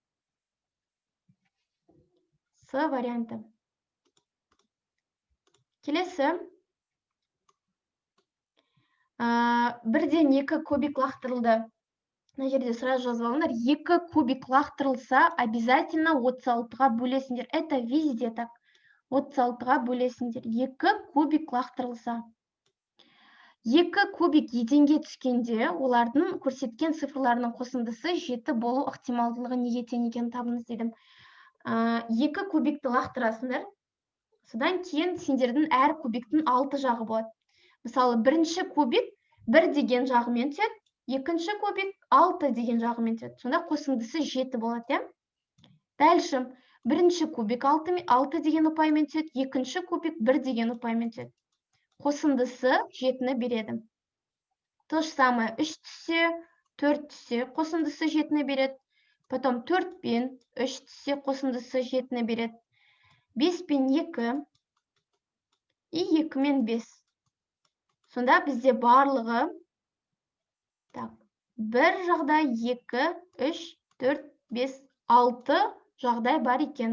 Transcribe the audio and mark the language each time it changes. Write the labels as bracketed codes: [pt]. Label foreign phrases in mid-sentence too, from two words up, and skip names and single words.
[kk] С варианты. Келесі. Бірден 2 кубик лақтырылды. Мына жерде сразу жазып алыңдар. 2 кубик лақтырылса, обязательно 36-ға бөлесіңдер. [ru] Это везде так. [kk] 36-ға бөлесіңдер. 2 кубик лақтырылса. 2 кубик еденге түскенде, олардың көрсеткен цифрларының қосындысы 7 болу ықтималдылығы неге тең екенін табыңыз дедім. 2 кубикті лақтырасыңдар. Содан кейін сендердің әр кубиктің 6 жағы болады. Мысалы, бірінші кубик 1 деген жағымен түседі, екінші кубик 6 деген жағымен түседі. Сонда қосындысы 7 болады, е? Дальше, бірінші кубик 6 деген ұпаймен түседі, екінші кубик 1 деген ұпаймен түседі. Қосындысы 7-ні береді. [ru] То же самое, [kk] 3 түссе, 4 түссе, қосындысы 7-ні береді. Потом 4 пен 3 түссе, қосындысы 7-ні береді. 5 пен 2 и 2 мен 5. Сонда бізде барлығы бір жағдай 2, 3, 4, 5, 6 жағдай бар екен.